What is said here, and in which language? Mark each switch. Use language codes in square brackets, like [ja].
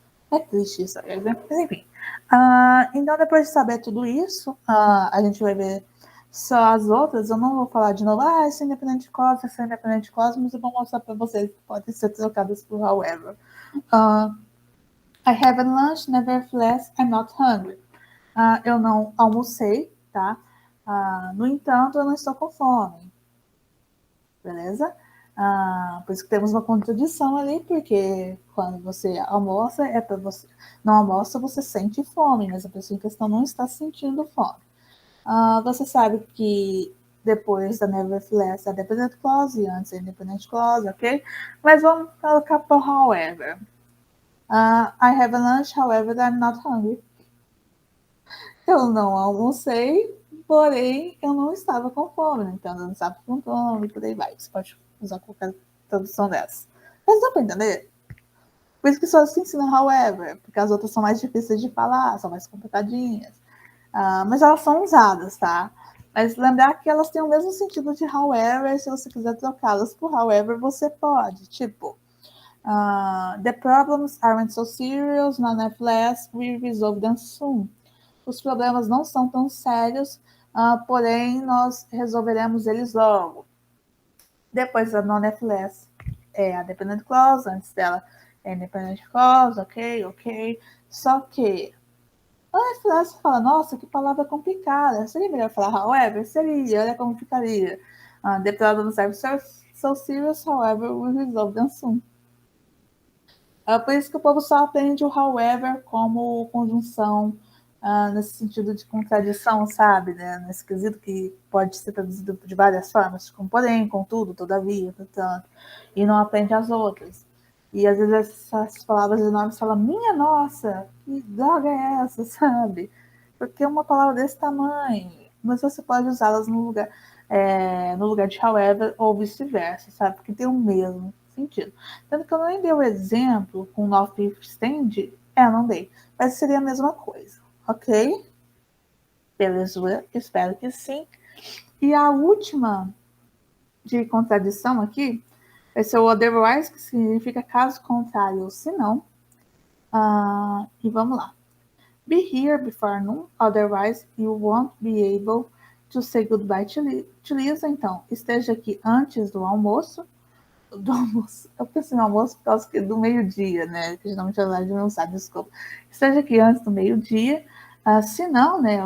[pt] É triste isso, né? Mas enfim. Então, depois de saber tudo isso, a gente vai ver só as outras. Eu não vou falar de novo, essa é independente clause, essa é independente clause, mas eu vou mostrar para vocês que podem ser trocadas por however. [en] I haven't lunch, nevertheless, I'm not hungry. [pt] Eu não almocei, tá? No entanto, eu não estou com fome. Beleza? Por isso que temos uma contradição ali, porque quando você almoça, é para você. Não almoça, você sente fome, mas a pessoa em questão não está sentindo fome. Você sabe que depois da nevertheless a dependent clause e antes a independent clause, ok? Mas vamos colocar por however. [en] I have a lunch, however, I'm not hungry. [pt] Eu não almocei, porém eu não estava com fome, né? Então eu não estava com fome, por aí vai. Você pode usar qualquer tradução dessa. Mas dá para entender? Por isso que só se ensina however, porque as outras são mais difíceis de falar, são mais complicadinhas. Mas elas são usadas, tá? Mas lembrar que elas têm o mesmo sentido de however, se você quiser trocá-las por however, você pode. [en] Tipo, the problems aren't so serious, nonetheless, we resolve them soon. [pt] Os problemas não são tão sérios, porém nós resolveremos eles logo. Depois a nonetheless é a dependent clause, antes dela é independent clause, ok. Só que nonetheless fala, nossa, que palavra complicada. Seria melhor falar however? Seria, olha como ficaria. [en] The problems are so serious, however, we resolve them soon. [pt] Por isso que o povo só aprende o however como conjunção nesse sentido de contradição, sabe? Né? Nesse quesito que pode ser traduzido de várias formas, como porém, contudo, todavia, portanto, e não aprende as outras. E às vezes essas palavras enormes falam, minha nossa, que droga é essa, sabe? Porque uma palavra desse tamanho, mas você pode usá-las no lugar de however ou vice-versa, sabe? Porque tem o mesmo sentido. Tanto que eu nem dei o exemplo com o North Extend. Não dei. Mas seria a mesma coisa, ok? Beleza, espero que sim. E a última de contradição aqui vai ser o otherwise, que significa caso contrário ou se não. E vamos lá. [en] Be here before noon, otherwise you won't be able to say goodbye to Lisa. [pt] Então, esteja aqui antes do almoço. Eu pensei no almoço por causa do meio-dia, né? Que geralmente é hora de almoçar, desculpa. Esteja aqui antes do meio-dia. Se não, né?